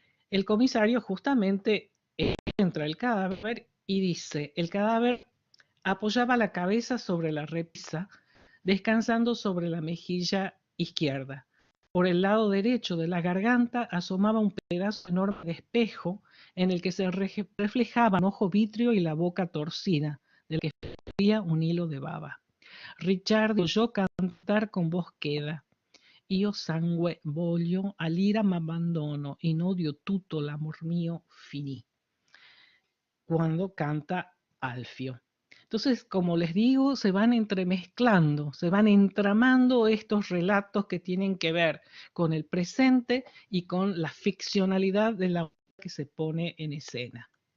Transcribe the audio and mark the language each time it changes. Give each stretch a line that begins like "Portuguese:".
Spanish: El comisario justamente entra el cadáver y dice: el cadáver apoyaba la cabeza sobre la repisa, descansando sobre la mejilla izquierda. Por el lado derecho de la garganta asomaba un pedazo enorme de espejo en el que se reflejaba un ojo vitrio y la boca torcida, del que fluía un hilo de baba.
Italian: Ricciardi
Spanish: oyó cantar con voz queda:
Italian: io sangue voglio, all'ira m'abbandono, in odio tutto l'amor mio finì.
Spanish: Cuando canta Alfio. Entonces, como les digo, se van entremezclando, se van entramando estos relatos que tienen que ver con el presente y con la ficcionalidad de la que se pone en escena.